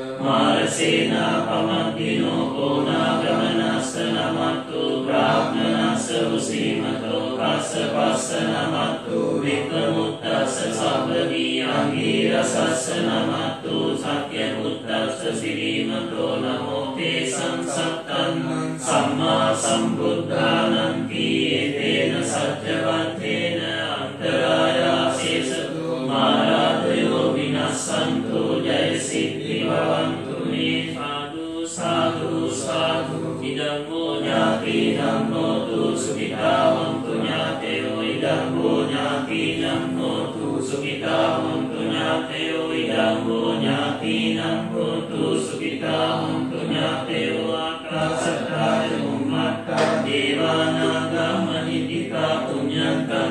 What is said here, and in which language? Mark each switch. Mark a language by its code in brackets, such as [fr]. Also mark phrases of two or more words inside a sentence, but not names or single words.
[pi] මාරසේනා පමද්දිනෝ කෝනාගමනස්ස නමත්තු බ්‍රාහ්මනස්ස උසීමතෝ කස්ස පස්ස නමත්තු වික්‍රමුත්තස්ස සබ්බදී අංගීරසස්ස නමත්තු සත්‍යමුත්තස්ස සිරීමතෝ නමෝ තේ සංසත්තං සම්මා සම්බුද්ධානන්ති ඒතේන සච්චවත්තේන අන්තරායාසේසතු මාරාදයෝ විනස්සන්තු ජය සිද්ධි භවන්තු මේ සාදු සාදු සාදු ඉදං වූ ඥාතිනම් හෝතු සුඛිතා හොන්තු ඥාතයෝ ඉදං වූ ඥාතිනම් හෝතු සුඛිතා හොන්තු ඥාතයෝ ඉදං වූ ඥාතිනම් හෝතු සුඛිතා හොන්තු ඥාතයෝ ආකාශත්තා චුම්මත්තා දේවානාගා මහිද්దికා පුඤ්ඤන්තං